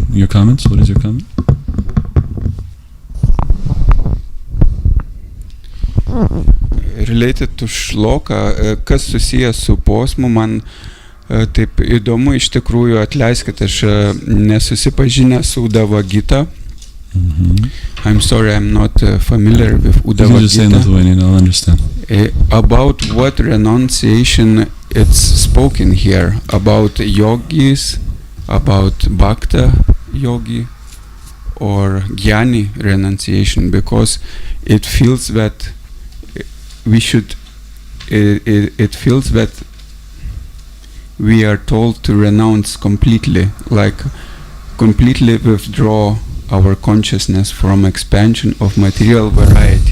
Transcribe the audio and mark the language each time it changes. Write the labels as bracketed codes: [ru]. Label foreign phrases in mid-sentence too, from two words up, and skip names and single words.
[en] Your comments? What is your comment? Related to [lt] šloka, kas susijęs su posmu, man taip įdomu, iš tikrųjų, atleiskite, aš nesusipažinęs su Uddhava Gita. [en] I'm sorry, I'm not familiar with You Uddhava can just say in Gita. Lithuanian, I'll understand. About what renunciation it's spoken here, about yogis, about bhakta yogi, or jnani renunciation, because it feels that we should, it feels that we are told to renounce completely, like completely withdraw our consciousness from expansion of material variety.